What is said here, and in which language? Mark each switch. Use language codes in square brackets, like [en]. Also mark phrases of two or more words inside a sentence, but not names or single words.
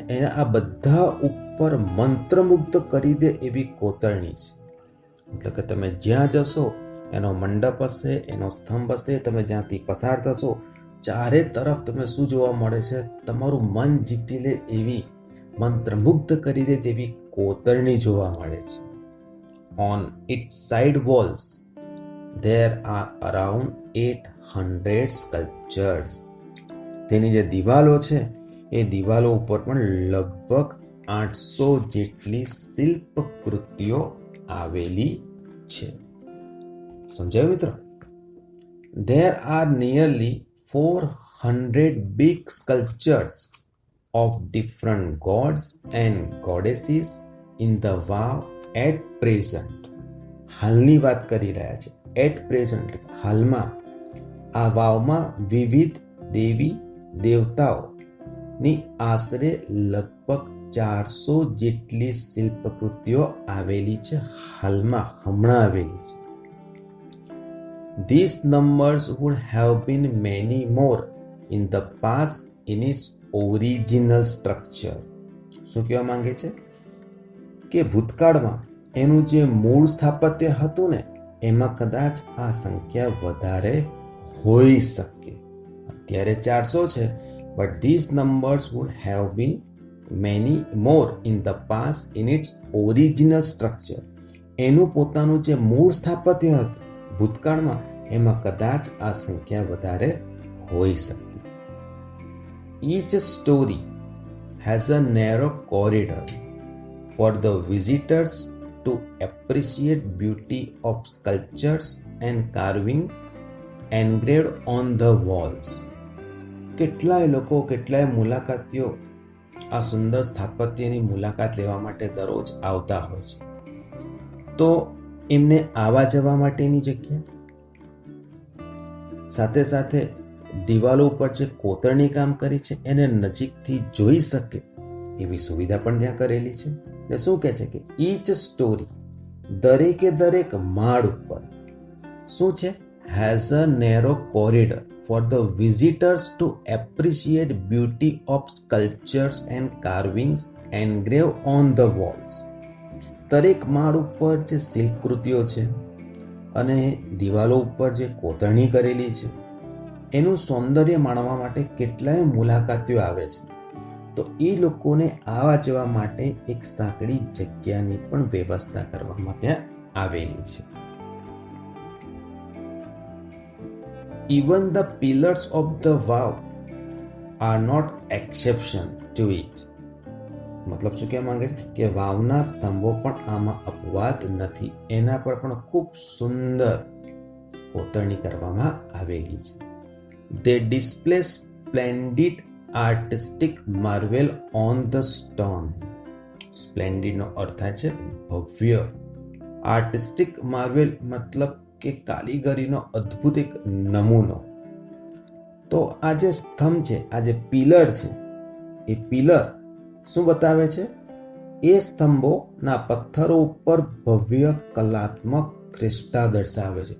[gu] એના આ બધા ઉપર મંત્રમુગ્ધ કરી દે એવી કોતરણી છે. એટલે કે તમે જ્યાં જશો એનો મંડપ હશે, એનો સ્તંભ હશે, તમે જ્યાંથી પસાર થશો ચારે તરફ તમે શું જોવા મળે છે? તમારું મન જીતી લે એવી, મંત્રમુગ્ધ કરી દે તેવી કોતરણી જોવા મળે છે. [en] On its side walls there are around 800 sculptures. [gu] તેની જે દિવાલો છે એ દિવાલો ઉપર પણ લગભગ 800 જેટલી શિલ્પકૃતિઓ આવેલી છે. સમજાયું મિત્રો? [en] There are nearly 400 big sculptures of different gods and goddesses in the vow at present. [gu] હાલની વાત કરી રહ્યા છે. [en] At present [gu] હાલમાં આ વાવમાં વિવિધ દેવી દેવતાઓની આશરે લગભગ 400 જેટલી શિલ્પકૃતિઓ આવેલી છે. હાલમાં, હમણાં આવેલી છે. [en] These numbers would have been many more in the past in its original structure. [gu] શું કહેવા માંગે છે કે ભૂતકાળમાં એનું જે મૂળ સ્થાપત્ય હતું ને, એમાં કદાચ આ સંખ્યા વધારે હોઈ શકે. અત્યારે 400 છે, [en] but these numbers would have been many more in the past in its original structure. [gu] એનું પોતાનું જે મૂળ સ્થાપત્ય હતું ભૂતકાળમાં, એમાં કદાચ આ સંખ્યા વધારે હોઈ શકતી. [en] Each story has a narrow corridor for the visitors to appreciate beauty of sculptures and carvings engraved on the walls. [gu] કેટલાય લોકો, કેટલાય મુલાકાતીઓ આ સુંદર સ્થાપત્યની મુલાકાત લેવા માટે દરરોજ આવતા હોય છે. તો એમને આવવા જવા માટેની જગ્યા, સાથે સાથે દિવાલો ઉપર જે કોતરણી કામ કરી છે એને નજીકથી જોઈ શકે એવી સુવિધા પણ ત્યાં કરેલી છે. ને શું કહે છે કે [en] each story, [gu] દરેકે દરેક માળ ઉપર શું છે? [en] has a narrow corridor for the visitors to appreciate beauty of sculptures and carvings engraved on the walls. [gu] દરેક માળ ઉપર જે શિલ્પકૃતિઓ છે અને દિવાલો ઉપર જે કોતરણી કરેલી છે એનું સૌંદર્ય માણવા માટે કેટલાય મુલાકાતીઓ આવે છે. તો એ લોકોને આવવા જવા માટે એક સાંકડી જગ્યાની પણ વ્યવસ્થા કરવામાં ત્યાં આવેલી છે. [en] Even the pillars of the vow are not exception to it. [gu] મતલબ શું કહેવા માંગે છે કે વાવના સ્તંભો પણ આમાં અપવાદ નથી. એના પર પણ ખૂબ સુંદર કોતરણી કરવામાં આવેલી છે. [en] They display splendid artistic marvel on the stone. [gu] Splendid નો અર્થ થાય છે ભવ્ય. [en] artistic marvel [gu] મતલબ કે કારીગરીનો અદ્ભુત એક નમૂનો. તો આ જે સ્તંભ છે, આ જે પિલર છે, એ પિલર શું બતાવે છે? એ સ્તંભોના પથ્થરો ઉપર ભવ્ય કલાત્મક શ્રેષ્ઠતા દર્શાવે છે.